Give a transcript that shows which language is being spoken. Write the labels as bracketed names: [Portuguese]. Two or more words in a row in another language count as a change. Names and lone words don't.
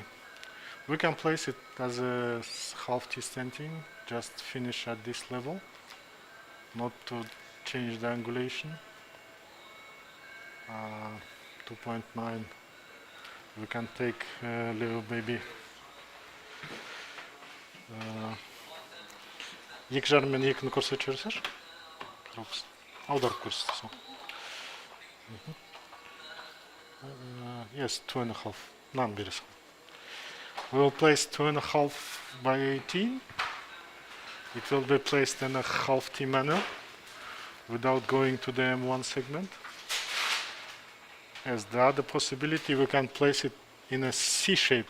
[English] We can place it as a half T stenting, just finish at this level, not to change the angulation. 2.9. We can take little baby. [Kazakh] 2,5 мен 2-ні көрсетіп жіберсеңші. Аударып көрсетсең. Yes, 2.5. Мынаны бересің. [English] We will place 2.5 by 18. It will be placed in a half T manner without going to the M1 segment. As the other possibility, we can place it in a C shape.